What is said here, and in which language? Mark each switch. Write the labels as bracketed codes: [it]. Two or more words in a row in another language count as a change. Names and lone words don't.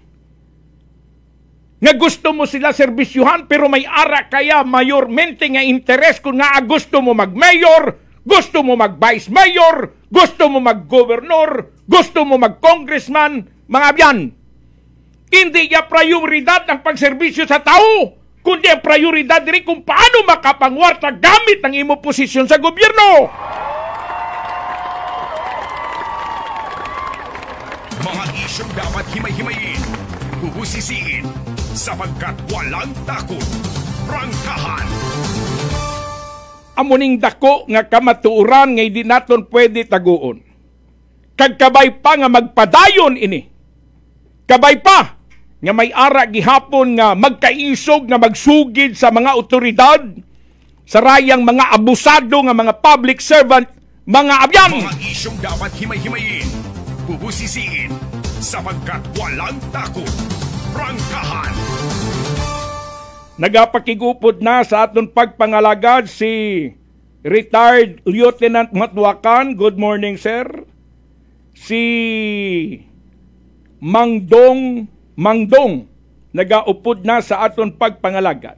[hil] Nga gusto mo sila serbisyuhan pero may ara kaya mayormente nga interes kung nga gusto mo mag-mayor, gusto mo mag- [en] vice mayor, [hil] gusto mo mag-governor, gusto mo mag-congressman, mga biyan. Hindi niya prioridad ang pagserbisyo sa tao, kundi ang prioridad rin kung paano makapangwarta gamit ang imo posisyon sa gobyerno. [tl] Mga isyong dapat himay-himayin, bubusisiin, sapagkat walang takot. Prangkahan. [hil] Amuning dako nga kamatuuran nga hindi naton pwede taguon. kag kabay pa nga magpadayon ini. Kabay pa nga may ara gihapon nga magkaisog nga magsugid sa mga otoridad, sa rayang mga abusado nga mga [en] public servant, [hil] mga abyan. [tl] Mga isyong dapat himay-himayin, bubusisiin, sapagkat walang takot. Prangkahan. [hil] Nagapakigupod na sa aton pagpangalagad si retired Lieutenant Matwakan. [en] Good morning, sir. [hil] Si Mangdong nagaupod na sa aton pagpangalagad.